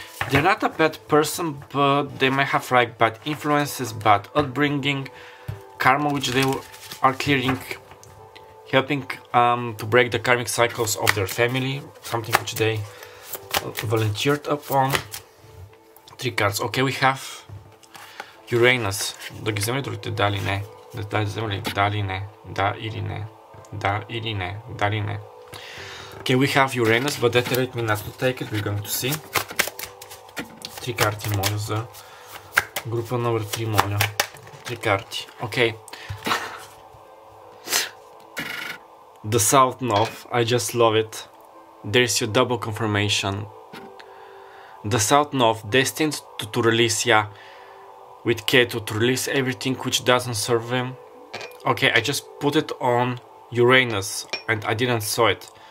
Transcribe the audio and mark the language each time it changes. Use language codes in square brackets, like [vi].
[en] They're not a bad person, but they may have like bad influences, bad upbringing, karma which they are clearing, helping to break the karmic cycles of their family, something which they volunteered upon. 3 cards. Okay, we have Uranus. [bg] Да ги вземе другите, да ли не? Да вземе ли? Да ли не? Да или не? Да или не? Да ли не? [en] Okay, we have Uranus, but that let me not to take it, we're going to see. [bg] 3 карти, моля, за група номер 3, моля. 3 карти. Okay. [en] The South North, I just love it. There's your double confirmation. The South North, destined to release, yeah, with Ketu, to release everything which doesn't serve him. Okay, I just put it on Uranus and I didn't saw it.